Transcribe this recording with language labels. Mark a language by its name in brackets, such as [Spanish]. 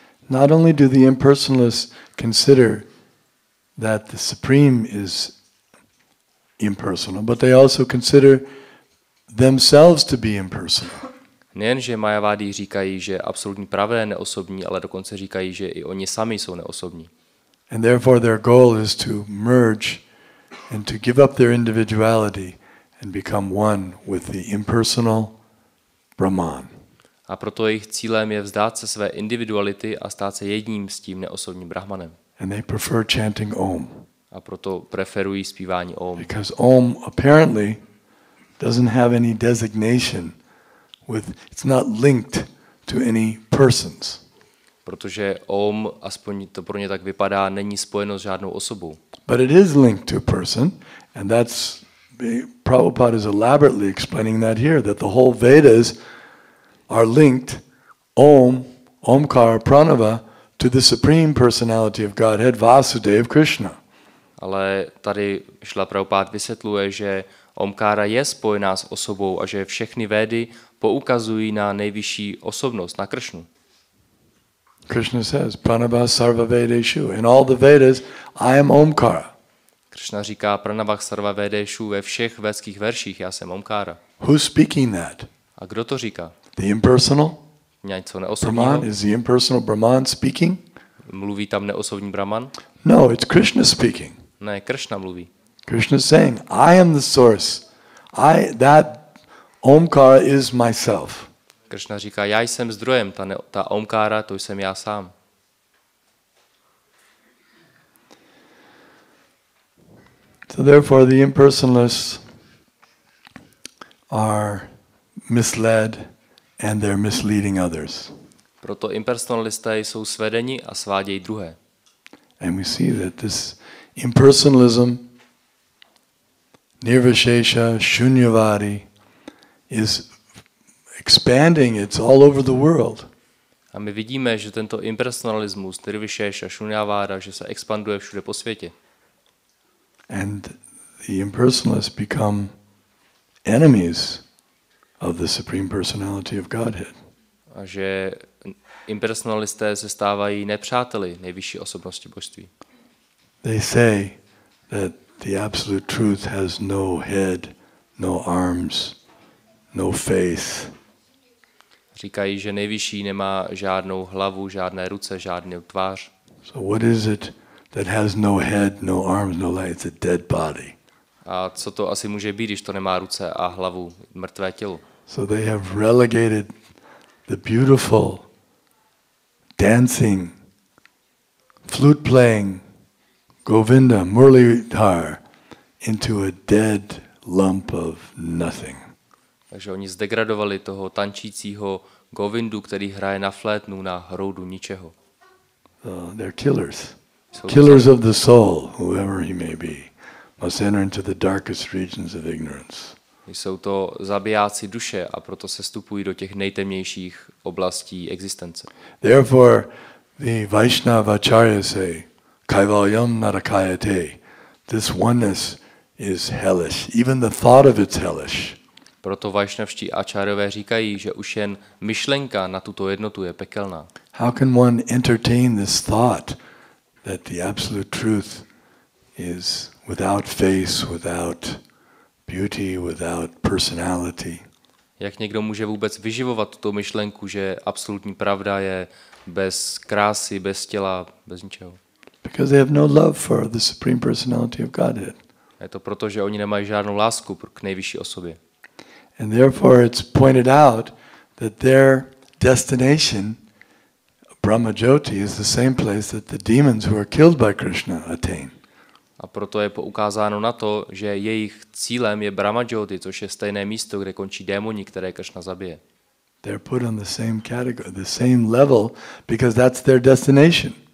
[English] Not only do the impersonalists consider that the Supreme is impersonal, but they also consider themselves to be impersonal. [Czech] Nejen, že Majavádi říkají, že absolutní pravé je neosobní, ale dokonce říkají, že i oni sami jsou neosobní. [English] And therefore their goal is to merge and to give up their individuality and become one with the impersonal Brahman. [Czech] A proto jejich cílem je vzdát se své individuality a stát se jedním s tím neosobním brahmanem. [English] And they prefer chanting Om. [Czech] A proto preferují zpívání Om. [English] Because Om apparently doesn't have any designation it's not linked to any persons. [Czech] Protože Om, aspoň to pro ně tak vypadá, není spojeno s žádnou osobou. [English] But it is linked to a person, and Prabhupada is elaborately explaining that here, that the whole Vedas are linked, Omkara, Pranava, to the supreme personality of Godhead, Vasudeva, Krishna. [Czech] Ale tady Šrila Prabhupád vysvětluje, že Omkára je spojená s osobou a že všechny Védy poukazují na nejvyšší osobnost, na Kršnu. [English] Krishna says, [Sanskrit] Pranava sarva vedeshu. [English] In all the Vedas, I am Omkara. [Czech] Krishna říká [Sanskrit] Pranavah sarva vedeshu [Czech] ve všech védských verších, já jsem Omkára. [English] Who's speaking that? [Czech] A kdo to říká? [English] The impersonal? [Czech] Něco neosobního? [English] Brahman? Is the impersonal Brahman speaking? [Czech] Mluví tam neosobní Brahman? [English] No, it's Krishna speaking. [Czech] Ne, Krishna mluví. [English] Krishna is saying, I am the source. That Omkara is myself. [Czech] Krishna říká, já jsem zdrojem, ta Omkára, to jsem já sám. [English] So therefore the impersonalists are misled and they're misleading others. [Czech] Proto impersonalisté jsou svedeni a svádějí druhé. [English] And we see that this impersonalism, nirvishesha, shunyavadi, is expanding. It's all over the world. [Czech] A my vidíme, že tento impersonalismus, nirvishesha, šunyaváda, že se expanduje všude po světě. [English] And the impersonalists become enemies of the Supreme Personality of Godhead. [Czech] A že impersonalisté se stávají nepřáteli nejvyšší osobnosti božství. [English] They say that the absolute truth has no head, no arms, no face. [Czech] Říkají, že nejvyšší nemá žádnou hlavu, žádné ruce, žádnou tvář. [English] So what is it that has no head, no arms, no legs? It's a dead body. [Czech] A co to asi může být, když to nemá ruce a hlavu, mrtvé tělo? [English] So they have relegated the beautiful dancing, flute playing, Govinda, Murlidhar, into a dead lump of nothing. [Czech] Takže oni zdegradovali toho tančícího Govindu, který hraje na flétnu, na hroudu ničeho. [English] They're killers. Killers of the soul, whoever he may be, must enter into the darkest regions of ignorance. [Czech] Jsou to zabijáci duše a proto se vstupují do těch nejtemnějších oblastí existence. [English] Therefore, the Vaishnavacharya say, [Sanskrit] Kaivalyam narakayate. [English] This oneness is hellish. Even the thought of it's hellish. [Czech] Proto vajšnavští ačárové říkají, že už jen myšlenka na tuto jednotu je pekelná. [English] How can one entertain this thought that the absolute truth is without face, without beauty, without personality? [Czech] Jak někdo může vůbec vyživovat tuto myšlenku, že absolutní pravda je bez krásy, bez těla, bez ničeho? [English] Because they have no love for the Supreme Personality of Godhead. [Czech] Je to proto, že oni nemají žádnou lásku k nejvyšší osobě. [English] And therefore it's pointed out that their destination, Brahma Jyoti, is the same place that the demons who are killed by Krishna attain. [Czech] A proto je poukázáno na to, že jejich cílem je Brahma Jyoti, což je stejné místo, kde končí démoni, které Krishna zabije. [English] They're put on the same category, the same level, because that's their destination.